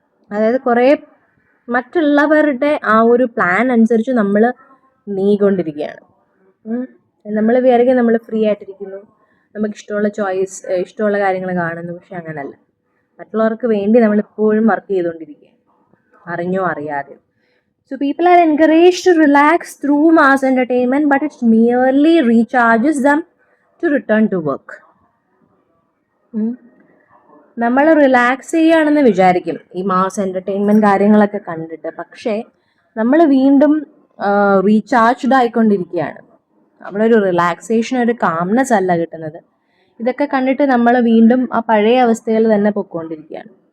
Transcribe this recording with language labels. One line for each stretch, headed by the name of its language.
Malayalam: അതായത് കുറേ മറ്റുള്ളവരുടെ ആ ഒരു പ്ലാൻ അനുസരിച്ച് നമ്മൾ നീങ്ങിക്കൊണ്ടിരിക്കുകയാണ്. നമ്മൾ വിചാരിക്കും നമ്മൾ ഫ്രീ ആയിട്ടിരിക്കുന്നു, നമുക്ക് ഇഷ്ടമുള്ള കാര്യങ്ങൾ കാണുന്നു. പക്ഷെ അങ്ങനല്ല. മറ്റുള്ളവർക്ക് വേണ്ടി നമ്മളിപ്പോഴും വർക്ക് ചെയ്തുകൊണ്ടിരിക്കുകയാണ്, അറിഞ്ഞോ അറിയാതെ.
English: So people are encouraged to relax through mass entertainment, but it merely recharges them to return to work.
Malayalam: നമ്മൾ റിലാക്സ് ചെയ്യുകയാണെന്ന് വിചാരിക്കും ഈ മാസ് എൻ്റർടൈൻമെൻറ്റ് കാര്യങ്ങളൊക്കെ കണ്ടിട്ട്, പക്ഷേ നമ്മൾ വീണ്ടും റീചാർജ്ഡ് ആയിക്കൊണ്ടിരിക്കുകയാണ്. നമ്മളൊരു റിലാക്സേഷൻ, ഒരു കാംനെസ് അല്ല കിട്ടുന്നത്. ഇതൊക്കെ കണ്ടിട്ട് നമ്മൾ വീണ്ടും ആ പഴയ അവസ്ഥയിൽ തന്നെ പൊയ്ക്കൊണ്ടിരിക്കുകയാണ്.